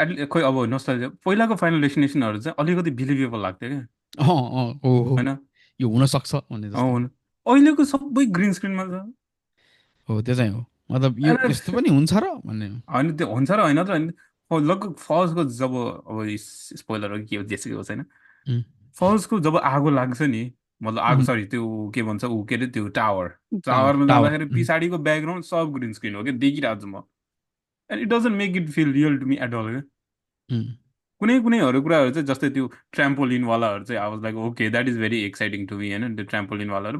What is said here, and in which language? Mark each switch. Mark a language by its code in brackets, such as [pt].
[ne] खोइ अब नस्टल्जिया पहिलाको फाइनल डेस्टिनेसनहरू चाहिँ अलिकति बिलिभेबल लाग्थ्यो क्या। हो होइन यो हुनसक्छ भन्ने अँ जस्तो हुनु। अहिलेको सबै ग्रिन स्क्रिनमा छ। हो त्यो चाहिँ हो मतलब यो [en] And [ne] यस्तो पनि हुन्छ र भन्ने होइन त्यो हुन्छ र होइन त होइन। लगभग फल्सको जब अब स्पोइलर हो के हो जेसुकै होस् होइन, उम्, फल्सको जब आगो लाग्छ नि, मतलब आगो उम्, सरी त्यो के भन्छ ऊ के अरे त्यो टावर, टावरमा टावर जाँदाखेरि पछाडिको ब्याकग्राउन्ड सब ग्रिन स्क्रिन हो क्या, देखिरहेको छु म। [en] And it doesn't make it feel real to me at all क्या। [ne] कुनै कुनैहरू कुराहरू चाहिँ जस्तै त्यो ट्राम्पोलिनवालाहरू चाहिँ [en] I was like okay that is very exciting to me [ne] होइन, त्यो ट्राम्पोलिनवालाहरू।